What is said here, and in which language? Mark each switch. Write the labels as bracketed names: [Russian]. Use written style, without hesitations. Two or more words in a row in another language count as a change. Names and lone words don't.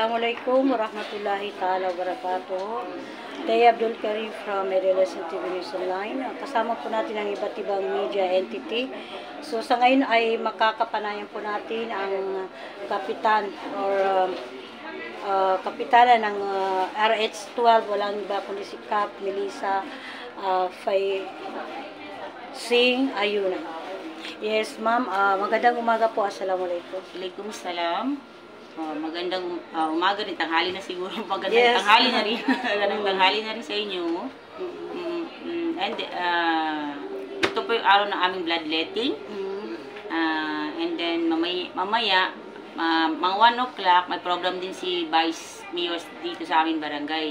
[Arabic] السلام عليكم ورحمة الله تعالى وبركاته. [English] Tay Abdul Karim from Medeles TV News Online. [Filipino] Kasama po natin ang iba't ibang media entity. So sa ngayon ay makakapanayan po natin ang kapitan or kapitana ng RH12. Walang iba kundi si Kap Melissa Fay Sing Ayuna. [English] Yes, ma'am. [Filipino] Magandang umaga po. Assalamualaikum. Waalaikumsalam. Magandang umaga rin, tanghali na siguro. Magandang tanghali na rin. Magandang tanghali na rin sa inyo. And ito po yung araw ng aming bloodletting. And then mamaya mga 1 o'clock, may program din si Vice Mayor dito sa aming barangay.